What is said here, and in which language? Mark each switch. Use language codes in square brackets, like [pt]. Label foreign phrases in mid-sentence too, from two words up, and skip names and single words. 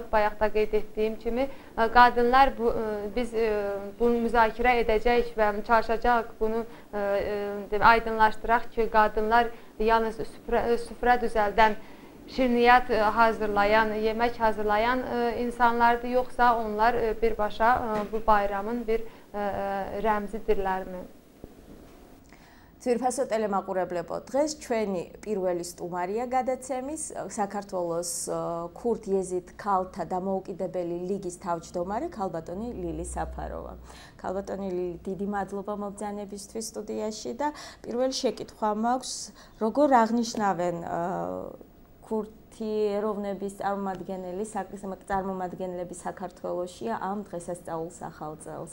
[az] Bayaq da qeyd etdiyim kimi, qadınlar biz bunu müzakirə edəcəyik və çalışacaq bunu aydınlaşdıraq ki, qadınlar yalnız süfrə düzəldən, şirniyyat hazırlayan, yemək hazırlayan insanlardır, yoxsa onlar birbaşa bu bayramın bir rəmzidirlərmi? [ka] ძვირფასო ტელემაყურებლებო, დღეს ჩვენი პირველი სტუმარია გადაცემის საქართველოს ქურთ-იეზიდ ქალთა დამოუკიდებელი ლიგის თავმჯდომარე ქალბატონი ლილი საფაროვა. ქალბატონი ლილი, დიდი მადლობა მობრძანებისთვის სტუდიაში და პირველი შეკითხვა მაქვს, როგორ აღნიშნავენ ქურთი ეროვნების წარმომადგენლები საქართველოში ამ დღესასწაულს ახალ წელს?